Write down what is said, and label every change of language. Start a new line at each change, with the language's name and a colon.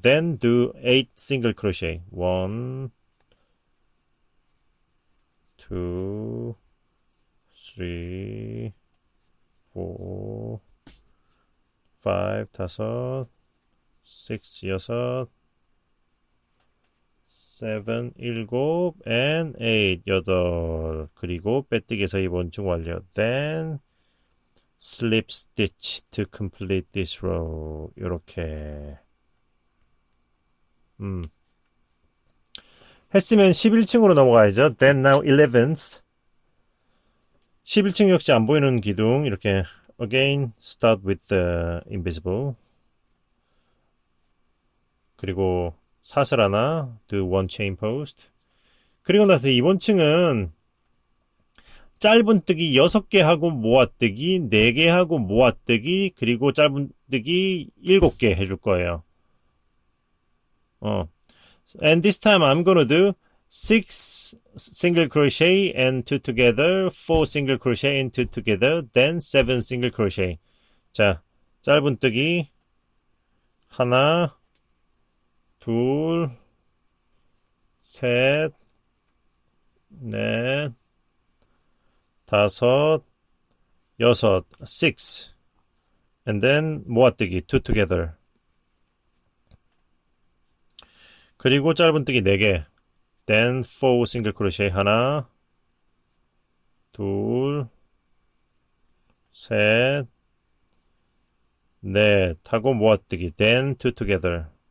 English: Then do 8 single crochet. 1, 2, 3, 4, 5,
Korean: 다섯,
English: 6,
Korean: 여섯,
English: 7, 7, and 8, 8.
Korean: 그리고 빼뜨기에서 2번층 완료.
English: Then slip stitch to complete this row.
Korean: 요렇게. 했으면 11층으로 넘어가야죠.
English: Then now 11th.
Korean: 11층 역시 안 보이는 기둥. 이렇게
English: again start with the invisible.
Korean: 그리고 사슬 하나,
English: do one chain post.
Korean: 그리고 나서 이번 층은 짧은뜨기 6개 하고 모아뜨기, 4개 하고 모아뜨기, 그리고 짧은뜨기 7개 해줄 거예요.
English: And this time I'm gonna do 6 single crochet and 2 together, 4 single crochet and 2 together, then 7 single crochet.
Korean: 자, 짧은뜨기 하나, 둘, 셋, 넷, 다섯, 여섯, 6.
English: And then
Korean: 모아뜨기
English: 2 together.
Korean: 그리고 짧은뜨기 4개.
English: Then 4 single crochet
Korean: 하나, 둘, 셋, 넷 하고 모아뜨기.
English: Then 2 together.